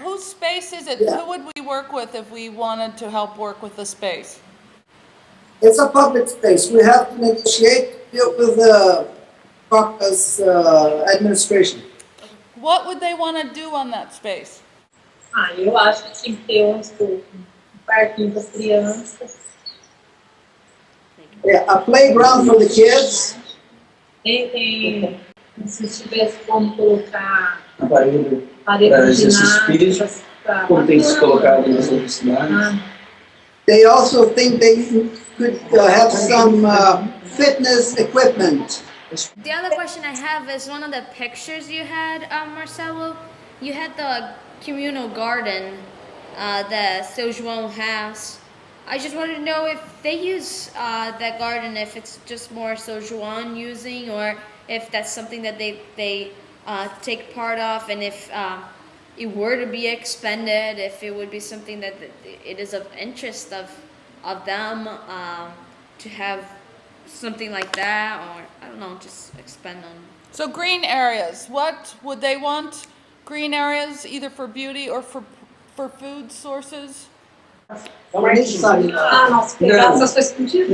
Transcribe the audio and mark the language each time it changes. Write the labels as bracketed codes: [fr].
[en] Whose space is it? Yeah. Who would we work with if we wanted to help work with the space? It's a public space. We have to negotiate with the caucus administration. What would they want to do on that space? [pt] Eu acho que tinha que ter um parquinho para as crianças. [en] Yeah, a playground for the kids. [pt] Tem, se tivesse como colocar Aparelho parede de ginástica, como tem se colocado nas outras cidades. [en] They also think they could have some fitness equipment. The other question I have is one of the pictures you had, Marcelo. You had the communal garden that São João has. I just wanted to know if they use that garden, if it's just more São João using, or if that's something that they take part of, and if it were to be expanded, if it would be something that it is of interest of them to have something like that, or I don't know, just expand on. So green areas, what would they want? Green areas either for beauty or for food sources? [pt] Nossa, pegar essas coisas contigo.